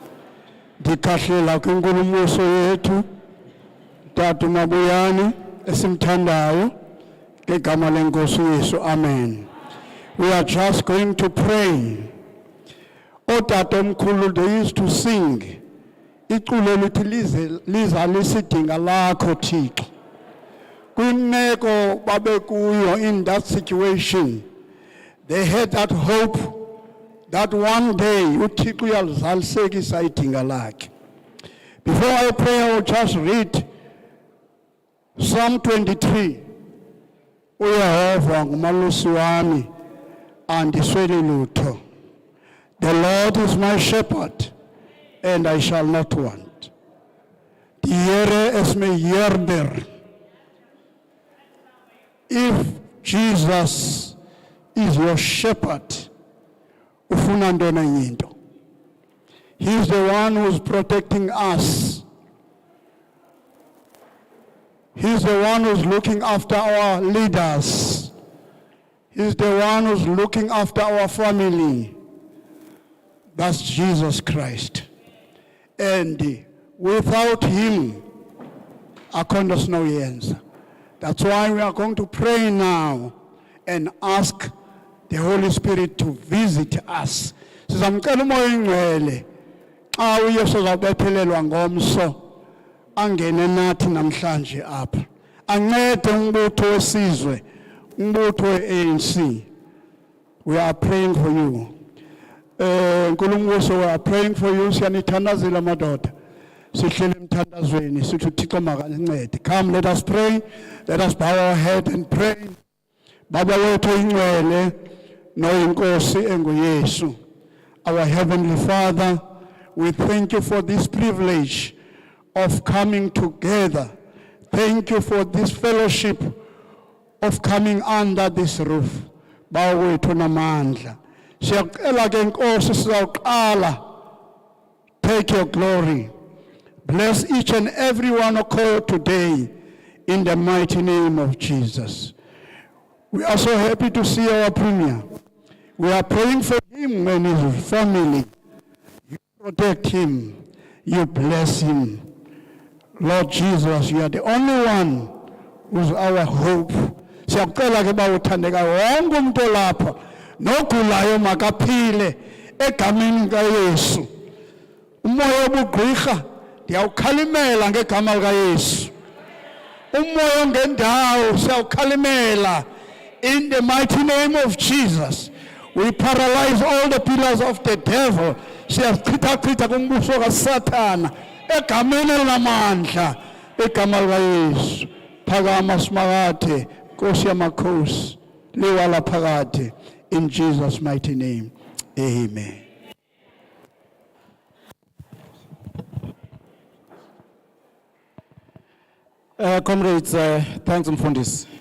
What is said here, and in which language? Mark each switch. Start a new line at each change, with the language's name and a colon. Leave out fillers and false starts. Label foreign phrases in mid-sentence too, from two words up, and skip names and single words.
Xhosa: Dikahlela kwinkulumoso yethu Tatu Mabuyani esimthandayo ngegama lenkosi Yesu. Amen.
English: We are just going to pray.
Xhosa: Otata omkhulu,
English: they used to sing
Xhosa: iculo lithi liza lisidinga lakho Thixo. Kwimeko babekuyo
English: in that situation, they had that hope that one day
Xhosa: uThixo uyalizalisekisa idinga lakhe.
English: Before I pray, I will just read Psalm 23.
Xhosa: uYehova ngumalusi wami andisweli lutho.
English: The Lord is my shepherd, and I shall not want.
Afrikaans: Die Here is my herder.
English: If Jesus is your shepherd,
Xhosa: ufuna ntona yinto.
English: He is the one who is protecting us. He is the one who is looking after our leaders. He is the one who is looking after our family. That's Jesus Christ. And without him,
Xhosa: akho sinoyenza.
English: That's why we are going to pray now and ask the Holy Spirit to visit us.
Xhosa: Sizamcela umoya ingcwele xa uYesu uzabethelelwa ngomso angene nathi namhlanje apha. Ancede umbutho wesizwe, umbutho weANC.
English: We are praying for you. Nkulunkulu, we are praying for you.
Xhosa: Siyanithandazela madoda. Sihlele emthandazweni sithi uThixo makasincede.
English: Come, let us pray. Let us bow our head and pray.
Xhosa: Baba wethu ingcwele noyinkosi enguYesu.
English: Our Heavenly Father, we thank you for this privilege of coming together. Thank you for this fellowship of coming under this roof.
Xhosa: Bawo wethu namandla. Siyacela ke Nkosi sizawuqala.
English: Take your glory. Bless each and every one who called today in the mighty name of Jesus. We are so happy to see our Premier. We are praying for him and his family. You protect him. You bless him. Lord Jesus, you are the only one who's our hope.
Xhosa: Siyacela ke bawuthandeka wonke umuntu olapha nogulayo makaphile egameni likaYesu. Umoya obugqirha ndiyawukhalimela ngegama likaYesu. Umoya ongendawo siyawukhalimela
English: in the mighty name of Jesus. We paralyze all the pillars of the devil.
Xhosa: Siyachitha kumbuso kaSathana egameni lamandla egama likaYesu. Phakama simakade Nkosi yamakhosi liwala phakade
English: in Jesus mighty name.
Xhosa: Amen.
English: Comrades, thanks Mfundisi.